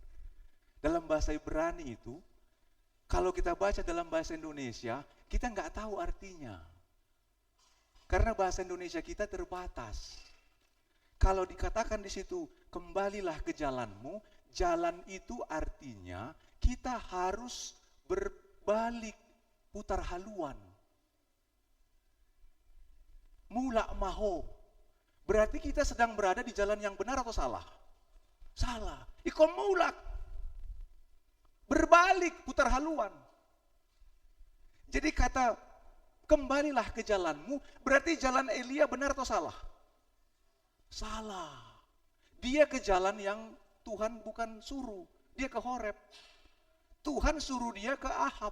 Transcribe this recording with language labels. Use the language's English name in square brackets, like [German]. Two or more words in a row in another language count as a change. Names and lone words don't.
[Indonesian] Dalam bahasa Ibrani itu, kalau kita baca dalam bahasa Indonesia, kita nggak tahu artinya. Karena bahasa Indonesia kita terbatas. Kalau dikatakan di situ, kembalilah ke jalanmu, jalan itu artinya kita harus berbalik, putar haluan. [Batak Toba] Mulak maho. [Indonesian] Berarti kita sedang berada di jalan yang benar atau salah? Salah. [Batak Toba] Ikon mulak. [Indonesian] Berbalik, putar haluan. Jadi kata kembalilah ke jalanmu, berarti jalan Elia benar atau salah? Salah. Dia ke jalan yang Tuhan bukan suruh. Dia ke Horeb. Tuhan suruh dia ke Ahab.